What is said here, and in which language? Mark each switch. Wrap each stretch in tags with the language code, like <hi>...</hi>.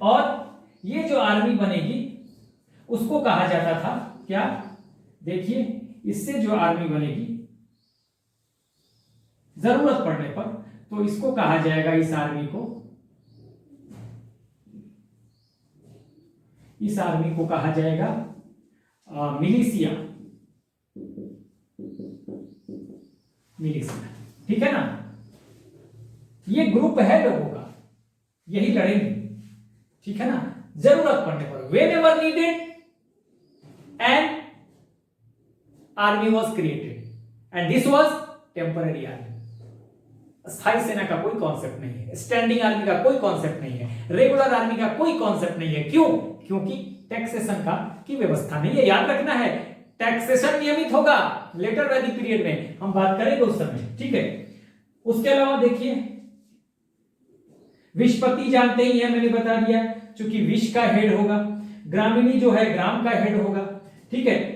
<hi>और ये जो आर्मी बनेगी उसको कहा जाता था क्या, देखिए, इससे जो आर्मी बनेगी जरूरत पड़ने पर, तो इसको कहा जाएगा, इस आर्मी को, इस आर्मी को कहा जाएगा मिलिशिया, मिलिशिया, ठीक है ना। ये ग्रुप है लोगों का, यही लड़ेंगे, ठीक है ना, जरूरत पड़ने पर।</hi> <en>whenever needed an army was created and this was temporary army।</en> <hi>स्थायी सेना का कोई कॉन्सेप्ट नहीं है, स्टैंडिंग आर्मी का कोई कॉन्सेप्ट नहीं है, रेगुलर आर्मी का कोई कॉन्सेप्ट नहीं है। क्यों? क्योंकि टैक्सेशन का की व्यवस्था नहीं है। याद रखना है, टैक्सेशन नियमित होगा लेटर वैदिक पीरियड में, हम बात करेंगे उस समय, ठीक है। उसके अलावा देखिए, विषपति जानते ही है, मैंने बता दिया, क्योंकि विष का हेड होगा, ग्रामीणी जो है ग्राम का हेड होगा, ठीक है।</hi>